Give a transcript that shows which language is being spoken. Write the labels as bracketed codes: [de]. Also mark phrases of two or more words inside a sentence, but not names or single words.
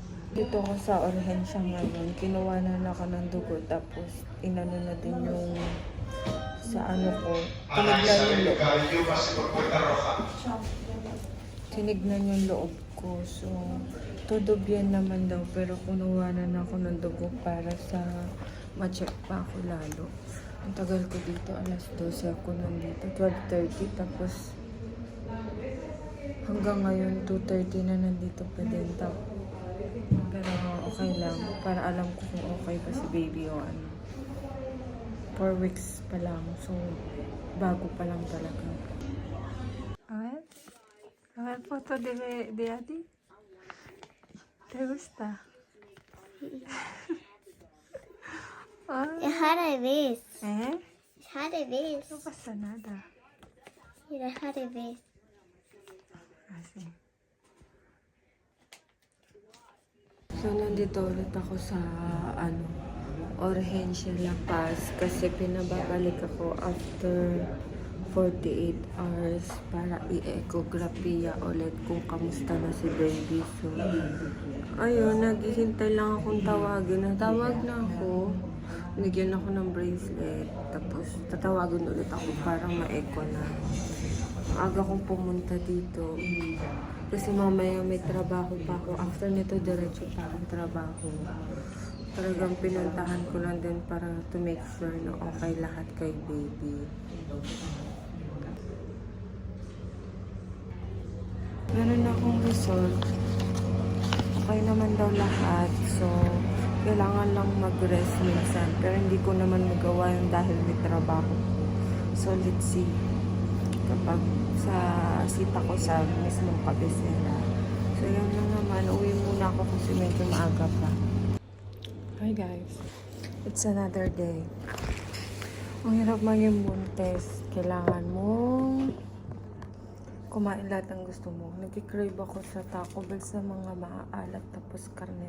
[tl] Dito ako sa urhensya ngayon. Kinuha na ako ng dugo. Tapos inano na din yung sa ano ko. Tinignan yung loob. Tinignan yung loob ko. So, [es] todo bien [tl] naman daw. Pero kinuha na ako ng dugo para sa ma-check pa ako lalo. Ang tagal ko dito. Alas 12 ako nandito. 12:30. Tapos hanggang ngayon 2:30 na nandito pa din. Pero okay lang. Para alam ko kung okay pa si baby o ano. 4 weeks pa lang. So, bago pa lang talaga. [es] A ver, foto de Adi. ¿Te gusta? Dejar de ver. ¿Eh? Dejar de ver. No pasa nada. Sí, dejar de ver. Así. [tl] So, nandito ulit ako sa, Urgensya La Paz kasi pinababalik ako [en] after 48 hours [tl] para i-echography ulit kung kamusta na si baby. So, ayun, naghihintay lang akong tawagin. Natawag na ako. Nigyan ako ng bracelet. Tapos, tatawagan ulit ako para ma-echo na. Aga kong pumunta dito. Kasi mamaya may trabaho pa ako. After nito, diretso pa akong trabaho. Talagang pinuntahan ko lang din para [en] to make sure [tl] na okay lahat kay baby. Meron akong result. Okay naman daw lahat. So, kailangan lang mag-rest minsan. Pero hindi ko naman magawa yun dahil may trabaho. [en] So, let's see. [tl] Kapag sa sita ko sa mismong kabisera. So, yun lang naman. Uwi muna ako kasi medyo maaga pa. [en] Hi guys. It's another day. [tl] Ang hirap maging buntis. Kailangan mong kumain lahat ng gusto mo. Nag-crave ako sa Taco Bell sa mga maaalat tapos karne.